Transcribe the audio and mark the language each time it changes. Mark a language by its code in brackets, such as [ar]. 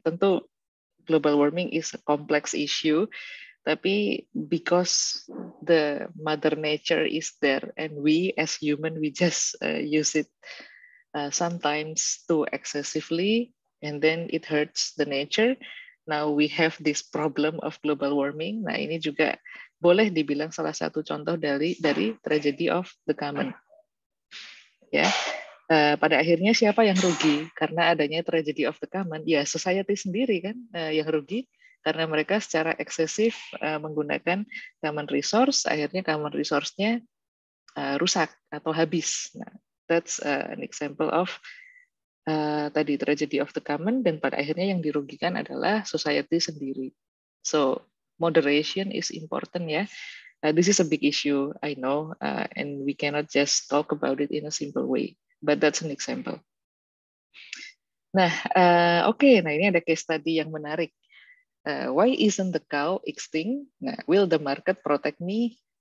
[id] Tentu [en] global warming is a complex issue, tapi because the mother nature is there and we as human, we just use it sometimes too excessively, and then it hurts the nature. Now we have this problem of global warming. [id] Nah, ini juga boleh dibilang salah satu contoh dari tragedy of the common. Ya, pada akhirnya siapa yang rugi karena adanya tragedy of the common? Ya, society sendiri kan yang rugi karena mereka secara eksesif menggunakan common resource, akhirnya common resource-nya rusak atau habis. Nah, [en] that's an example of [id] tadi tragedy of the common, dan pada akhirnya yang dirugikan adalah society sendiri. [en] So moderation is important ya. This is a big issue, I know, and we cannot just talk about it in a simple way. But that's an example. [id] Nah, oke, nah ini ada case study yang menarik. [en] Why isn't the cow extinct? Nah, will the market protect me?